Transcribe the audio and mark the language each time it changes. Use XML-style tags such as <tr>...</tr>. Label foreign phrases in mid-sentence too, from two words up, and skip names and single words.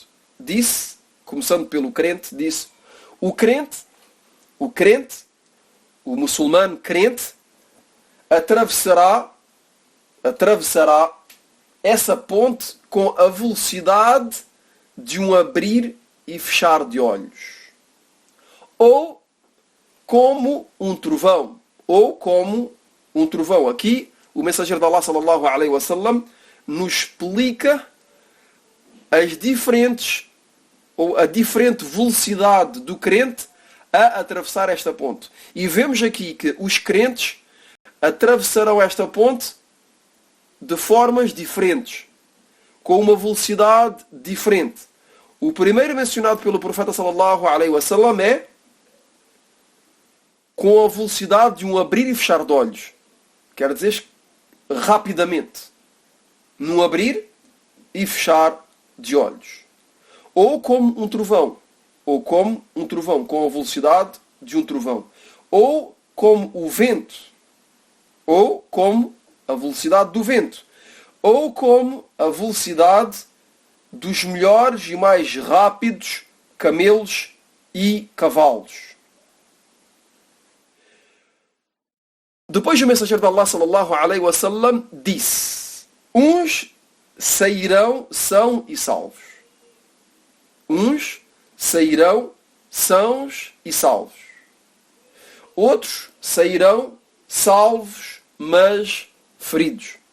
<pt>Disse, começando pelo crente, disse, o muçulmano crente, atravessará essa ponte com a velocidade de um abrir e fechar de olhos. Ou como um trovão. Aqui, o mensageiro de Allah</pt> <ar>صلى الله عليه وسلم</ar> <pt>nos explica a diferente velocidade do crente a atravessar esta ponte. E vemos aqui que os crentes atravessarão esta ponte de formas diferentes, com uma velocidade diferente. O primeiro mencionado pelo profeta</pt> <ar>صلى الله عليه وسلم</ar> <pt>é com a velocidade de um abrir e fechar de olhos. Quer dizer, rapidamente. Num abrir e fechar de olhos. Ou como um trovão. Com a velocidade de um trovão. Ou como o vento. Ou como a velocidade do vento. Ou como a velocidade dos melhores e mais rápidos camelos e cavalos. Depois o mensageiro de Allah</pt> <ar>صلى الله عليه وسلم</ar> <pt>disse: uns sairão são e salvos. Uns sairão sãos e salvos. Outros sairão salvos, mas feridos.</pt>